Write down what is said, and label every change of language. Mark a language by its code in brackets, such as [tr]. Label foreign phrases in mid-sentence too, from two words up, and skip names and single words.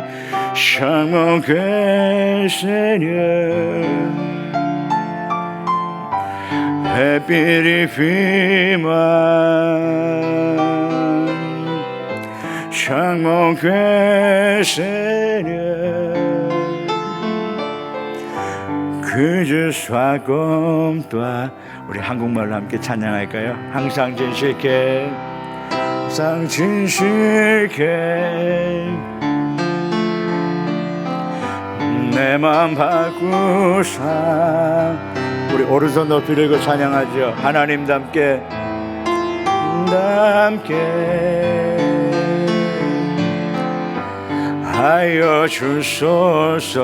[fr] Change mon cœur, Seigneur, et purifie-moi. Change mon cœur, Seigneur, que je sois comme toi. [ko] 우리 한국말로 함께 찬양할까요? 항상 진실케, 항상 진실케 내 맘 바꾸사. 우리 오른손 높이 들고 찬양하죠. 하나님답게 하여 주소서.